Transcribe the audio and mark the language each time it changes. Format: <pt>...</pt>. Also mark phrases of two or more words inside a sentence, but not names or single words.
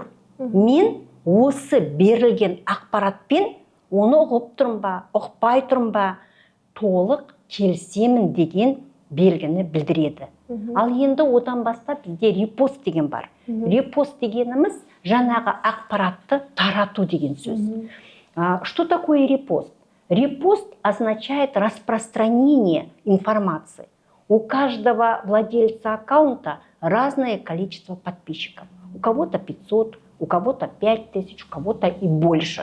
<kk>Мен осы берілген ақпаратпен оны ұғып тұрмын ба, ұқпай тұрмын ба, толық келісемін деген белгіні білдіреді. Ал енді одан бастап бізде репост деген бар. Репост дегеніміз жаңағы ақпаратты тарату деген сөз.</kk> <ru>Что такое репост? Репост означает распространение информации. У каждого владельца аккаунта разное количество подписчиков. У кого-то 500, у кого-то 5000, у кого-то и больше.</ru>